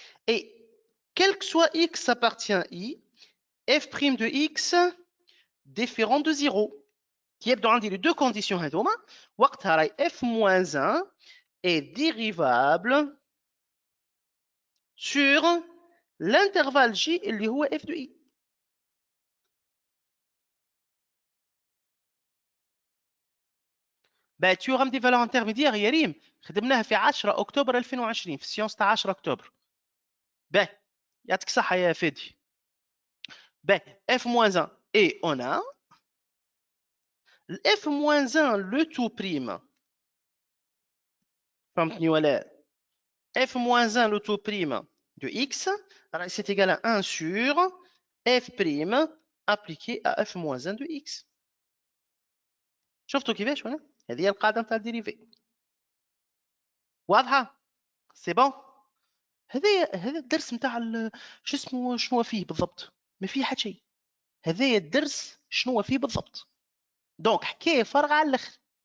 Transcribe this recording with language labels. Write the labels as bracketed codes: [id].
[fr] et quel que soit x appartient i f' de x différent de 0 [ar] كي يبدو عندي لي دو كونديسيون هذوما وقتها راي [fr] f moins 1 est dérivable sur l'intervalle J [ar] اللي هو [fr] f de i. [ar] théorème des valeurs intermédiaires يا ريم خدمناها في 10 اكتوبر 2020 في السيونس تاع 10 اكتوبر. يعطيك الصحة يا [fr] فادي. f-1 et on a f-1 le tout prime. [ar] فهمتني ولا؟ [fr] f-1 le tout prime de x c'est égal à 1 sur f prime appliqué à f-1 de x. [ar] شفتوا كيفاش ولا؟ هذه هي القاعدة نتاع الديريفي. واضحة؟ سي بون؟ هذا الدرس نتاع شو اسمه شنو فيه بالضبط؟ ما فيه حتى شيء. هذايا الدرس شنو فيه بالضبط؟ دونك حكاية فارغة على الآخر.